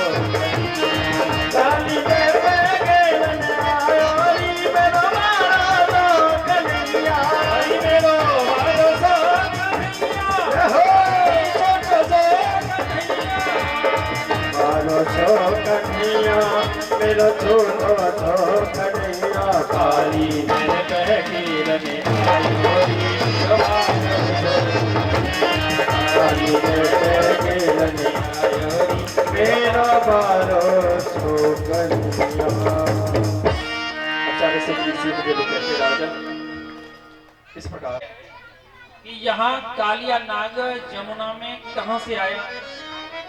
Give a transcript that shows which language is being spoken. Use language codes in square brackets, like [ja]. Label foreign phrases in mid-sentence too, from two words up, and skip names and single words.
[bra] काली दर पे खेलन आयो मेरो मारो कन्हैया मेरो मारो सो कन्हैया हो छोटो सो मारो सो कन्हैया मेरो छोटो सो कन्हैया काली देह पे खेलन आयो रे मेरो मारो काली दर पे खेलन आयो मेरा मारो सो कन्हैया। [hi] आचार्य से सीख दे कहते राजा इस प्रकार कि यहाँ कालिया नाग जमुना में कहाँ से आया।